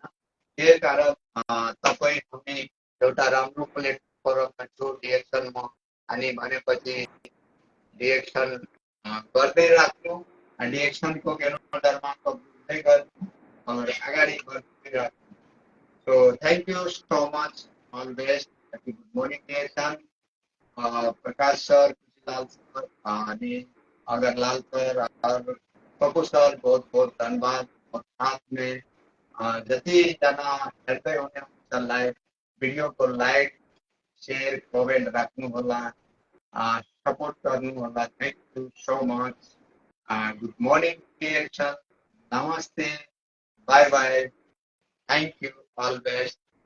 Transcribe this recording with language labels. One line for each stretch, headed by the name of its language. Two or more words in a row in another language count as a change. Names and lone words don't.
Nepali: त्यही कारण तपाईँ हामी एउटा राम्रो प्लेटफर्ममा छु डिएक्सनमा अनि भनेपछि डिएक्सन गर्दै राख्नु, डिएक्सनको ज्ञानोडर्माको बुझ्दै गर्नु अगाडि गर्दै राख्नु।
English: So thank you so much, all best, happy good morning डिएक्सन।
Hindi: प्रकाश सर, खुशीलाल सर अनि अगरलाल सर और पप्पू सर बहुत बहुत धन्यवाद। और साथ में
Nepali: जतिजना हेर्दै हुनुहुन्छ लाइभ भिडियोको
English: like share comment
Nepali: राख्नुहोला, सपोर्ट गर्नुहोला।
English: Thank you so much. Good morning dear sir, नमस्ते, bye bye, thank you, all best।